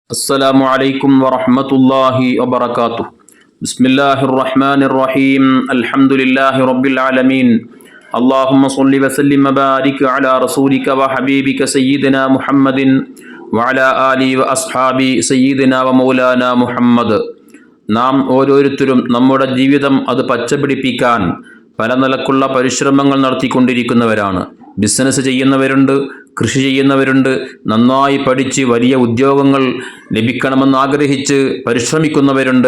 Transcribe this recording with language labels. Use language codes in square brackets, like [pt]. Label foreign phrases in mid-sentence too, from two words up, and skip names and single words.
[ar] السلام عليكم ورحمة الله وبركاته. بسم الله الرحمن الرحيم. الحمد لله رب العالمين. اللهم صل وسلم وبارك على رسولك وحبيبك سيدنا محمد وعلى آله وأصحابه سيدنا ومولانا محمد. [ml] നാം ഓരോരുത്തരും നമ്മുടെ ജീവിതം അത് പച്ചപിടിപ്പിക്കാൻ പല നിലക്കുള്ള പരിശ്രമങ്ങൾ നടത്തിക്കൊണ്ടിരിക്കുന്നവരാണ്. ബിസിനസ് ചെയ്യുന്നവരുണ്ട്, കൃഷി ചെയ്യുന്നവരുണ്ട്, നന്നായി പഠിച്ച് വലിയ ഉദ്യോഗങ്ങൾ ലഭിക്കണമെന്ന് ആഗ്രഹിച്ച് പരിശ്രമിക്കുന്നവരുണ്ട്.